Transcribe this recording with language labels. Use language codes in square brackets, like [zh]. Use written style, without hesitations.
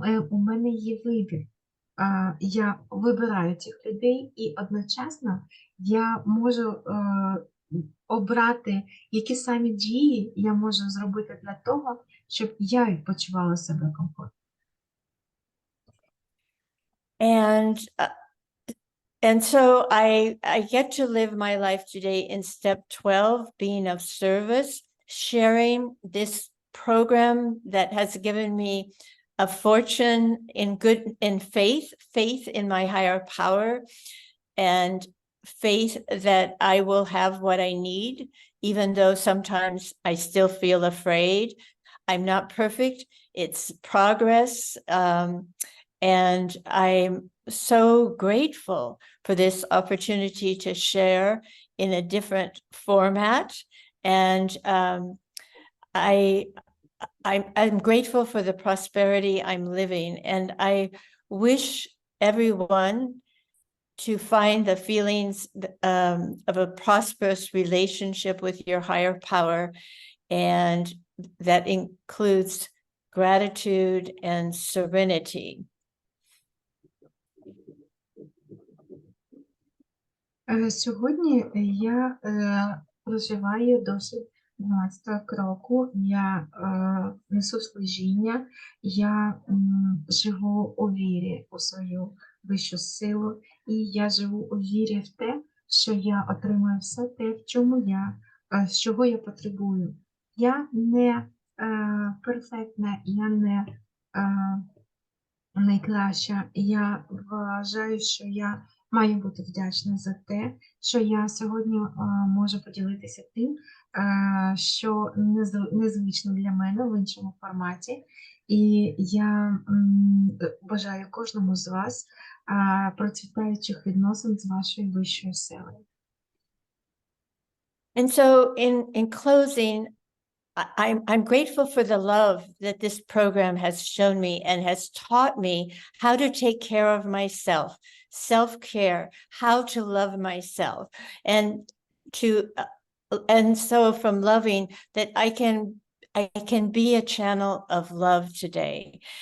[uk] У мене є вибір. Я вибираю цих людей, і одночасно я можу обрати, які самі дії я можу зробити для того, щоб я почувала себе комфортно. [en] And so I get to live my life today in step 12, being of service, sharing this program that has given me a fortune in faith in my higher power, and faith that I will have what I need, even though sometimes I still feel afraid. I'm not perfect. It's progress. And I'm so grateful for this opportunity to share in a different format. And I'm grateful for the prosperity I'm living. And I wish everyone to find the feelings of a prosperous relationship with your higher power. And that includes gratitude and serenity. [uk] Сьогодні я проживаю досить 12 кроку, я несу служіння, я живу у вірі у свою вищу силу, і я живу у вірі в те, що я отримую все те, з чого я потребую. Я не перфектна, я не найкраща. Я вважаю, що я маю бути вдячна за те, що я сьогодні можу поділитися тим, що незвично для мене в іншому форматі. І я бажаю кожному з вас процвітаючих відносин з вашою вищою силою. [en] And so in closing, I'm grateful for the love that this program has shown me and has taught me how to take care of myself, self-care, how to love myself, and so from loving that I can be a channel of love today.